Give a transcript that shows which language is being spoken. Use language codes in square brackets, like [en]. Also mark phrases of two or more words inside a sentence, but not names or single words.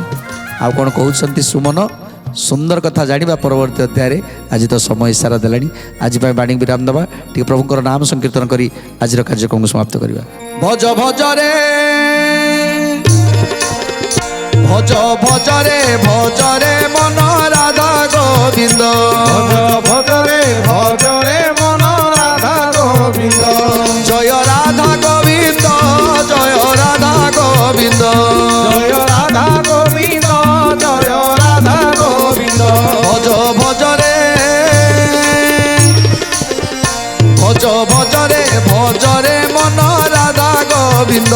[or] ଆଉ କ'ଣ କହୁଛନ୍ତି ସୁମନ, ସୁନ୍ଦର କଥା ଜାଣିବା ପରବର୍ତ୍ତୀ ଅଧ୍ୟାୟରେ। ଆଜି ତ ସମୟ ଇସାରା ଦେଲାଣି, ଆଜି ପାଇଁ ବାଣୀ ବିରାମ ଦେବା, ଟିକେ ପ୍ରଭୁଙ୍କର ନାମ ସଂକୀର୍ତ୍ତନ କରି ଆଜିର କାର୍ଯ୍ୟକ୍ରମକୁ ସମାପ୍ତ କରିବା। ଭଜ ଭଜରେ ଭଜ ଭଜରେ ଭଜରେ ମନ ରାଧା ଗୋବିନ୍ଦ, [bn] ভজ ভজরে ভজরে মন রাধা গোবিন্দ, জয় রাধা গোবিন্দ, জয় রাধা গোবিন্দ, জয় রাধা গোবিন্দ, জয় রাধা গোবিন্দ। ভজ ভজরে ভজ ভজরে ভজরে মন রাধা গোবিন্দ,